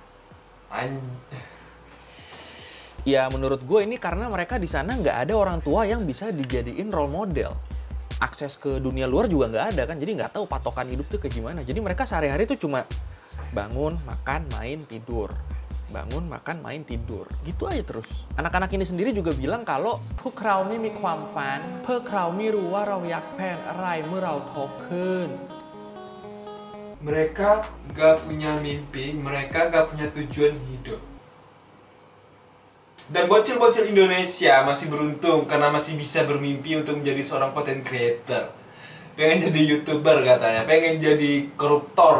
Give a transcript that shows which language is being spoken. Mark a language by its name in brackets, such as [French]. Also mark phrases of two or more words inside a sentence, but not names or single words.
[Indonesian] Ya menurut gue ini karena mereka di sana nggak ada orang tua yang bisa dijadiin [English] role model. [Indonesian] Akses ke dunia luar juga nggak ada kan, jadi nggak tahu patokan hidup tuh kayak gimana. Jadi mereka sehari-hari tuh cuma bangun, makan, main, tidur. Bangun, makan, main, tidur. Gitu aja terus. Anak-anak ini sendiri juga bilang kalau [Thai] พวกเรานี่มีความฝันพวกเราไม่รู้ว่าเราอยากเป็นอะไรเมื่อเราโตขึ้น [Indonesian] Mereka nggak punya mimpi, mereka nggak punya tujuan hidup. Dan bocil-bocil Indonesia masih beruntung karena masih bisa bermimpi untuk menjadi seorang [English] content creator. [Indonesian] Pengen jadi YouTuber katanya, pengen jadi koruptor.